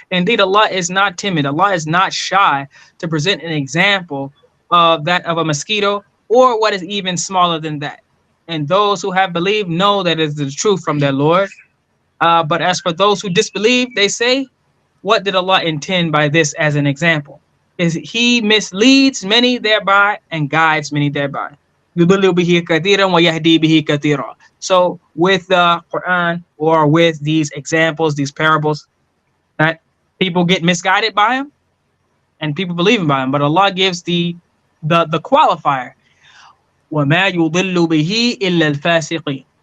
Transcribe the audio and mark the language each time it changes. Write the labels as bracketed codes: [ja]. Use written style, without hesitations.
[en] Indeed, Allah is not timid. Allah is not shy to present an example of that of a mosquito or what is even smaller than that. And those who have believed know that is the truth from their Lord. But as for those who disbelieve, they say, what did Allah intend by this as an example? Is He misleads many thereby and guides many thereby. [ar] يُضِلُّ بِهِ كَثِيرًا وَيَهْدِي بِهِ كَثِيرًا. [en] So with the Quran or with these examples, these parables, that people get misguided by them and people believe in by them. But Allah gives the qualifier. [ar] وَمَا يُضِلُّ بِهِ إِلَّا الْفَاسِقِينَ.